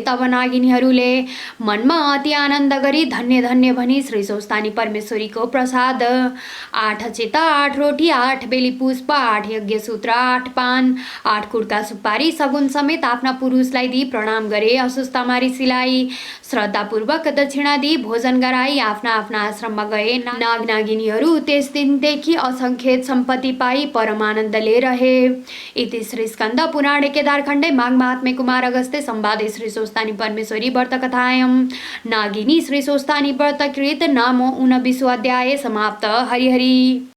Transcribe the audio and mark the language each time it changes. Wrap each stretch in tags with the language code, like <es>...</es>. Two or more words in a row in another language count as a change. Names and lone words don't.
<ne>तब नागिनीहरूले मनमा अति आनन्द गरी धन्य धन्य भनी श्री स्वस्थानी परमेश्वरीको प्रसाद 8 अक्षता, 8 रोटी, 8 बेली पुष्प, 8 यज्ञसूत्र, 8 पान, 8 कुडका सुपारी सगुन समेत आफ्ना पुरुषलाई दिई प्रणाम गरे। असुस्तामा ऋषिलाई श्रद्धापूर्वक दक्षिणा दिई भोजन गराई आफ्ना आफ्ना आश्रममा गए। नाग नागिनीहरू त्यस दिनदेखि असङ्ख्यत सम्पत्ति पाई परमानन्दले रहे।</ne> <sa>इति श्री स्कन्द पुराणे केदारखण्डे माघ महात्म्ये कुमार अगस्त्ये संवादे श्री स्वस्थानी परमेश्वरी व्रतकथायां नागिनी श्री स्वस्थानी व्रतकृत नाम 19 अध्याय समाप्त। हरि हरि।</sa>